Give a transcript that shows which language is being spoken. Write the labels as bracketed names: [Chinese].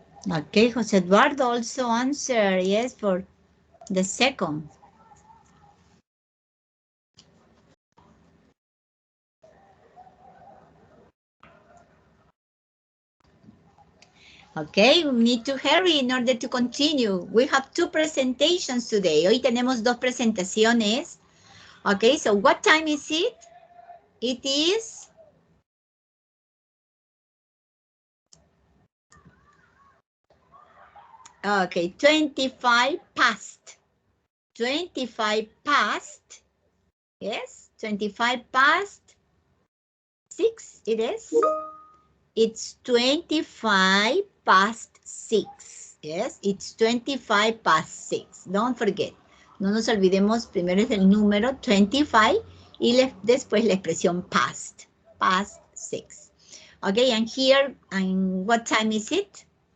[English] Okay, Jose Eduardo also answer, yes, for the second. Okay, we need to hurry in order to continue. We have two presentations today. [Spanish] Hoy tenemos dos presentaciones. [English] Okay, so what time is it? It is... Okay, 25 past. 25 past. Yes, 25 past 6 it is. It's 25 past 6. Yes, it's 25 past 6. Don't forget. [Spanish] No nos olvidemos, primero es el número 25 y después la expresión past. [English] Past 6. Okay, and here, and what time is it?